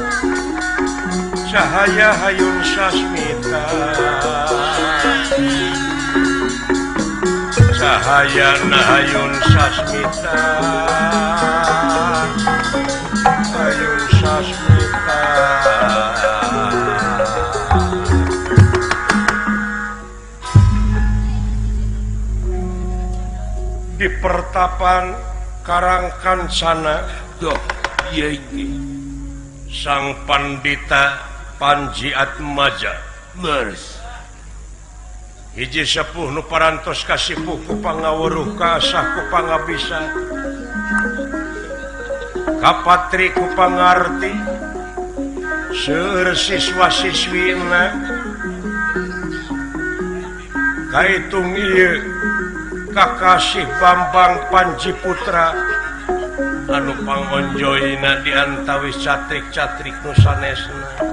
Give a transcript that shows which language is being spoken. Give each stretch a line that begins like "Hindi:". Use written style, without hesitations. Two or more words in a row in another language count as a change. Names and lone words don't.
Sundanese: cahaya hayun sasmita cahaya hayun sasmita hayun sasmita di pertapan Karang Kancana doh iya ini sang pandita Panji Atmaja mers hiji sepuh nu parantos kasipuh ku pangaweruh kaasah ku pangabisa kapatri ku pangarti seueur siswa-siswina kaitung ieu kakasih Bambang Panji Putra anu pangonjoyna di antawis catrik-catrik nu sanesna